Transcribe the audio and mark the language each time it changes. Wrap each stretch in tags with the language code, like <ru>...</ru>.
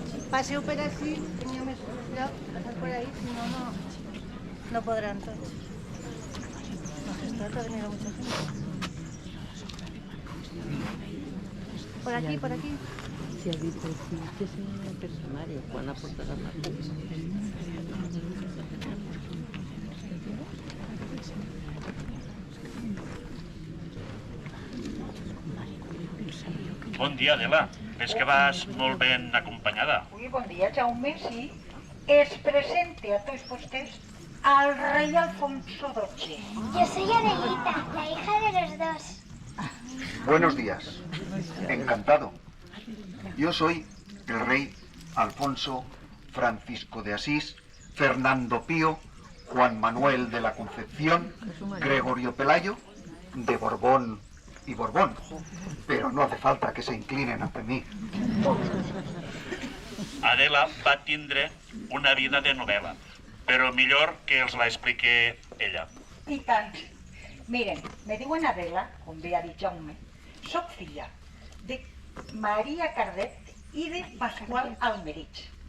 <ca>Paseu per aquí, teniu més cuidado,</ca> <es>pasar por ahí, si no, no podrán todos. No se trata de venir a mucha gente. Por aquí, por aquí.</es> <ca>Si ha dit que és un personari, quan ha portat la màquina. Bon dia, Adela. Ves que vas molt ben acompanyada. Uy, bon dia, Jaume, sí.</ca> <es>Es presente a todos ustedes al rey Alfonso XII. Yo soy Adelita, la hija de los dos. Buenos días. Encantado. Yo soy el rey Alfonso Francisco de Asís, Fernando Pío, Juan Manuel de la Concepción, Gregorio Pelayo, de Borbón y Borbón. Pero no hace falta que se inclinen ante mí.</es> <ca>Adela va tindre una vida de novel·la, però millor que els la expliqui ella. I tant. Miren, me diuen Adela, com bé ha dit Jaume, soc filla de Maria Cardet i de Pasqual Almerich.</ca>